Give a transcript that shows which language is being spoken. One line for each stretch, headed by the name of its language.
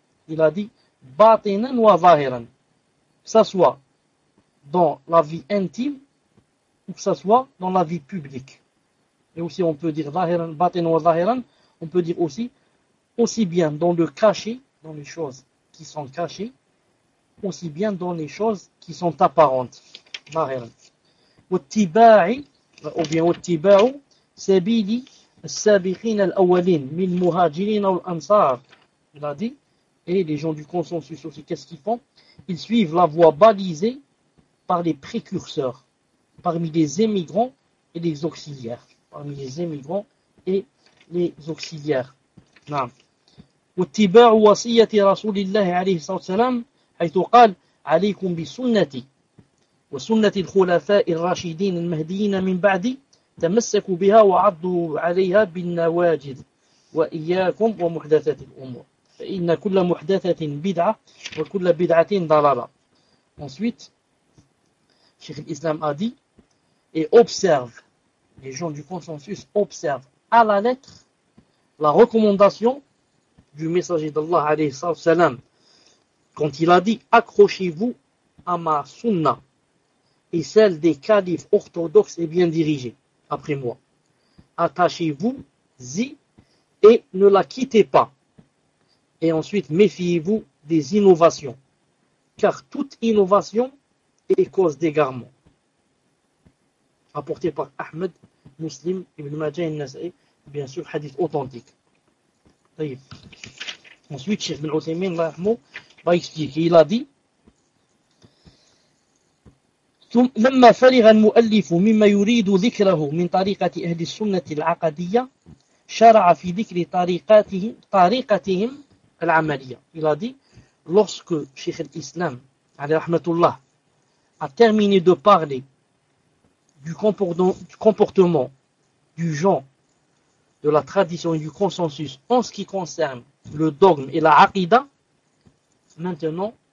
French: Il a dit, batinan wa zahiran, que ce soit dans la vie intime ou que ce soit dans la vie publique. Et aussi, on peut dire zahiran, batinan wa zahiran, on peut dire aussi bien dans le caché, dans les choses qui sont cachées, aussi bien dans les choses qui sont apparentes.
Arabic: وَالتِّبَاعِ
French: ou bien
Arabic: وَالتِّبَاعُ سَبِيلِ السَّابِقِينَ الْأَوَّلِينَ مِنْ مُهَاجِرِينَ وَالْأَنْصَارِ.
French: Il a dit, et les gens du consensus aussi, qu'est-ce qu'ils font? Ils suivent la voie balisée par les précurseurs, parmi les émigrants et les auxiliaires. Parmi les émigrants et les auxiliaires.
Arabic: نعم واتباع وصية رسول الله عليه الصلاة والسلام حيث قال عليكم بسنتي وسنة الخلفاء الراشدين المهديين من بعدي تمسكوا بها وعضوا عليها بالنواجذ وإياكم ومحدثات الأمور فإن كل محدثة بدعة وكل بدعة ضلالة.
French: Ensuite, Cheikh Islam a dit, et observe, les gens du consensus observent à la lettre la recommandation du messager d'Allah alayhi salam, quand il a dit accrochez-vous à ma sunna et celle des califes orthodoxes et bien dirigés après moi, attachez-vous-y et ne la quittez pas, et ensuite méfiez-vous des innovations car toute innovation est cause d'égarement. Rapporté par Ahmed, Muslim, Ibn Majah, Nasa'i, bien sûr hadith authentique. Ensuite, Cheikh Ibn Uthaymeen va expliquer. Il a dit,
Arabic: لما فرغ المؤلف مما يريد ذكره من طريقة أهل السنة العقدية شرع في ذكر طريقتهم العملية.
French: Il a dit, lorsque Cheikh Islam alayhi rahmatullah a terminé de parler du comportement du genre de la tradition et du consensus en ce qui concerne le dogme et la aqida, maintenant